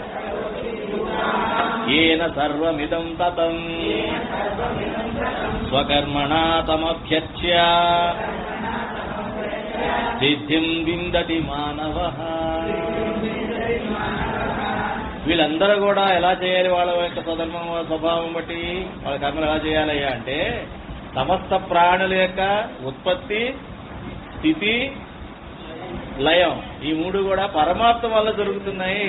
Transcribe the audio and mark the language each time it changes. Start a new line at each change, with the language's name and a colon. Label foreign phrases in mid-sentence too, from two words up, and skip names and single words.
Sanskrit: येन सर्वमिदं ततं स्वकर्मणा तमभ्यर्च्य सिद्धिं विन्दति मानवः.
Telugu: వీళ్ళందరూ కూడా ఎలా చేయాలి? వాళ్ళ యొక్క స్వధర్మం స్వభావం బట్టి వాళ్ళ కర్మలు ఎలా చేయాలయ్యా అంటే, సమస్త ప్రాణుల యొక్క ఉత్పత్తి, స్థితి, లయం, ఈ మూడు కూడా పరమాత్మ వల్ల జరుగుతున్నాయి.